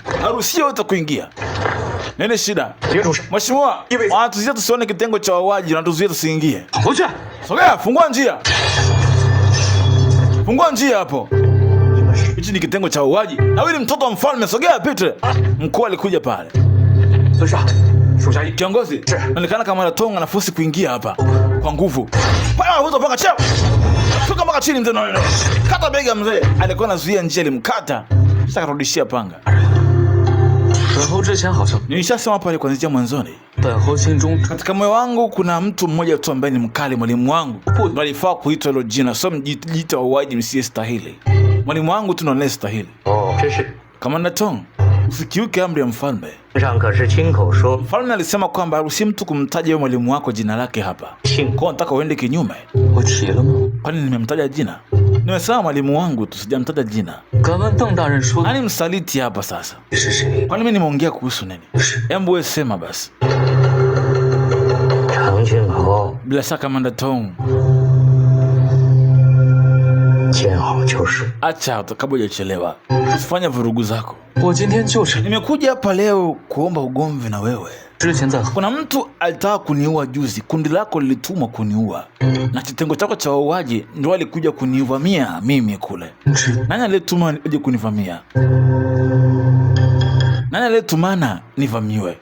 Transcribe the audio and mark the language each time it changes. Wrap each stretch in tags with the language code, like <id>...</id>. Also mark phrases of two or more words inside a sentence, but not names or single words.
<sw>Haruhusi yote kuingia. Nini shida?</sw> <zh>别出事，</zh> <sw>Mheshimiwa, wanatuzuia tusione kitengo cha wauaji, wanatuzuia tusiingie.</sw> <zh>回去。</zh> <sw>Sogea, fungua njia. Fungua njia hapo. Hichi ni kitengo cha wauaji. Na wewe ni mtoto wa mfalme, sogea pite. Mkuu alikuja pale.</sw> <zh>孙尚，属下一</zh> <sw>Kiongozi, inaonekana kama Tonga anafosi kuingia hapa kwa nguvu. Pale anavuta mpaka chini. Fika mpaka chini mzee. Kata bega mzee. Alikuwa anazuia njia ilimkata. Sasa akarudishia panga.</sw> <zh>本侯之前好像，</zh> <sw>Nilishasema pale kuanzia mwanzoni.</sw> <zh>本侯心中</zh> <sw>Katika moyo wangu kuna mtu mmoja tu ambaye ni mkali, mwalimu wangu. Walifaa kuitwa hilo jina, sio mjiita wauaji msiyestahili. Mwalimu wangu tu ndo anayestahili.</sw> <zh>哦，这是</zh> <sw>Kamanda Tong, usikiuke amri ya mfalme.</sw> <zh>上可是亲口说，</zh> <sw>Mfalme alisema kwamba haruhusi mtu kumtaja yeye mwalimu wako jina lake hapa.</sw> <zh>信</zh> <sw>Kwa nataka uende kinyume.</sw> <zh>我提了吗？</zh> <sw>Kwani nimemtaja jina? Nimesema mwalimu wangu tu, sijamtaja jina.</sw> <zh>敢问邓大人说的</zh> <sw>Nani msaliti hapa sasa?</sw> <zh>是谁？</zh> <sw>Kwani mimi nimeongea kuhusu nini? Hebu wewe sema basi.</sw> <zh>长庆侯</zh> <sw>Bila shaka Kamanda Tong,</sw> <zh>见好就收。</zh> <sw>acha kabla hujachelewa. Usifanye vurugu zako.</sw> <zh>我今天就是</zh> <sw>Nimekuja hapa leo kuomba ugomvi na wewe. Kuna mtu alitaka kuniua juzi, kundi lako lilitumwa kuniua, na kitengo chako cha wauaji ndio walikuja kunivamia mimi kule. Nani aliyetuma aje kunivamia? Nani aliyetumana nivamiwe?</sw>